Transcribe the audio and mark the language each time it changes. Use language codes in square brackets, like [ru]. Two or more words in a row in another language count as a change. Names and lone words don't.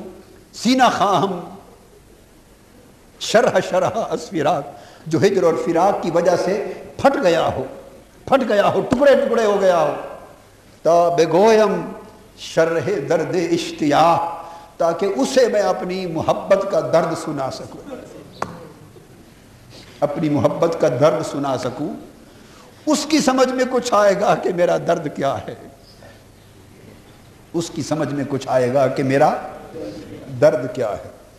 [fa] سینہ خواہم شرح شرح از فراق، [ur] جو ہجر اور فراق کی وجہ سے پھٹ گیا ہو، ٹکڑے ٹکڑے ہو گیا ہو۔ [fa] تا بگویم شرح درد اشتیاق، [ur] تاکہ اسے میں اپنی محبت کا درد سنا سکوں، اپنی محبت کا درد سنا سکوں۔ اس کی سمجھ میں کچھ آئے گا کہ میرا درد کیا ہے، اس کی سمجھ میں کچھ آئے گا کہ میرا درد کیا ہے۔